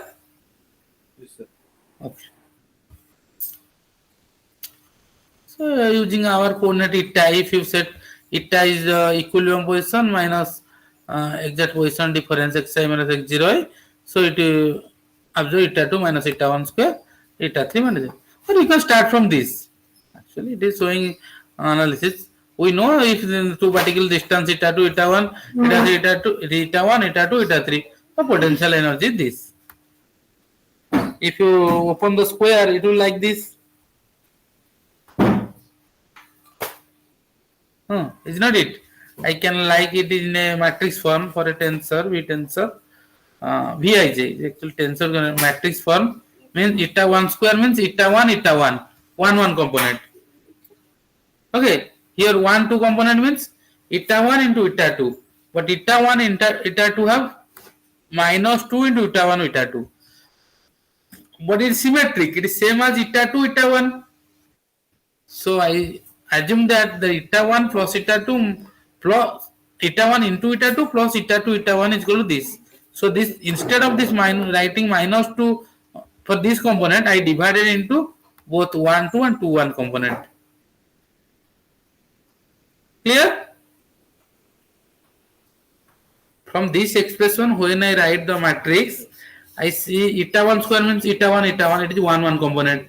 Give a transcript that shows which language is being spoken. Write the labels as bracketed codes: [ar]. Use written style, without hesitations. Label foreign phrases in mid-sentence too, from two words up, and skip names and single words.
[en] Yes, sir. Okay. So using our coordinate eta, if you set eta is equilibrium position minus exact position difference xi minus x0, so it observe eta 2 minus eta 1 square, eta 3 minus. Or you can start from this. Actually, it is showing analysis. We know if the two particle distance eta 2, eta 1, eta 3, eta 2, eta 1, eta 2, eta 3, the potential energy is this. If you open the square, it will like this. Is not it? I can like it in a matrix form for a tensor, V tensor. Vij, actual tensor matrix form means eta 1 square means eta 1, eta 1. 1 component. Okay, here 1 2 component means eta 1 into eta 2. But eta 1 eta 2 have minus 2 into eta 1 eta 2. But it is symmetric, it is same as eta 2 eta 1. So I assume that the eta 1 plus eta 2 plus eta 1 into eta 2 plus eta 2 eta 1 is equal to this. So this, instead of this writing minus 2 for this component, I divided into both 1 2 and 2 1 component. Clear? From this expression, when I write the matrix, I see eta 1 square means eta 1, it is 1 1 component.